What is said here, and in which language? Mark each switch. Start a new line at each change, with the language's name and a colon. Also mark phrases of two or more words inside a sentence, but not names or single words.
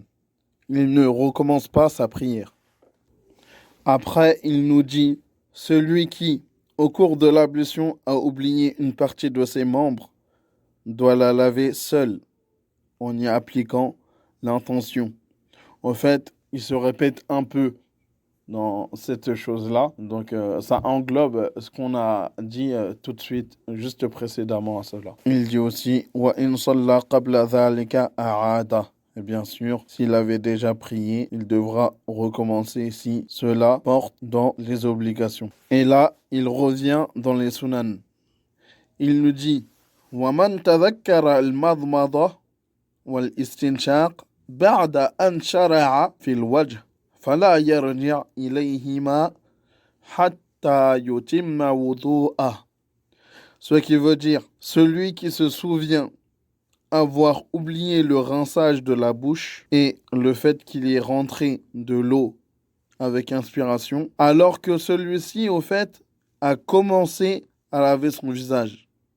French: Il ne recommence pas sa prière. Après, il nous dit, celui qui, au cours de l'ablution, a oublié une partie de ses membres, doit la laver seul, en y appliquant l'intention. En fait, il se répète un peu dans cette chose-là. Donc, ça englobe ce qu'on a dit tout de suite, juste précédemment à cela. Il dit aussi «
Arabic: وإن صلى قبل ذلك أعاد
French: » Et bien sûr, s'il avait déjà prié, il devra recommencer si cela porte dans les obligations. Et là, il revient dans les sunan. Il nous dit «
Arabic: ومن تذكر المضمضة والاستنشاق بعد أن شرع في الوجه فلا يرجع إليهما حتى يتم وضوءه.
French: Ce qui veut dire, celui qui se souvient avoir oublié le rinçage de la bouche et le fait qu'il est rentré de l'eau avec inspiration, alors que celui-ci, au fait, a commencé à laver son visage.